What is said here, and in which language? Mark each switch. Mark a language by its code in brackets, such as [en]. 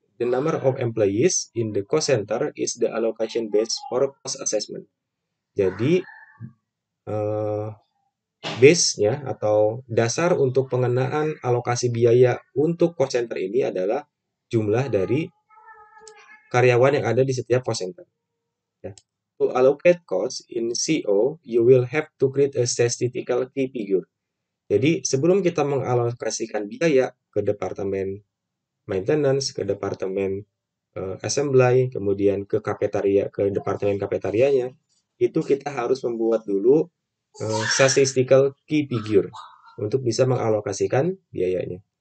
[en] The number of employees in the cost center is the allocation base for cost assessment. [id] Jadi, base-nya atau dasar untuk pengenaan alokasi biaya untuk cost center ini adalah jumlah dari karyawan yang ada di setiap cost center. Ya. [en] To allocate cost in CO, you will have to create a statistical key figure. [id] Jadi, sebelum kita mengalokasikan biaya ke departemen maintenance, ke departemen assembly, kemudian ke kafetaria, ke departemen kafetarianya, itu kita harus membuat dulu statistical key figure untuk bisa mengalokasikan biayanya.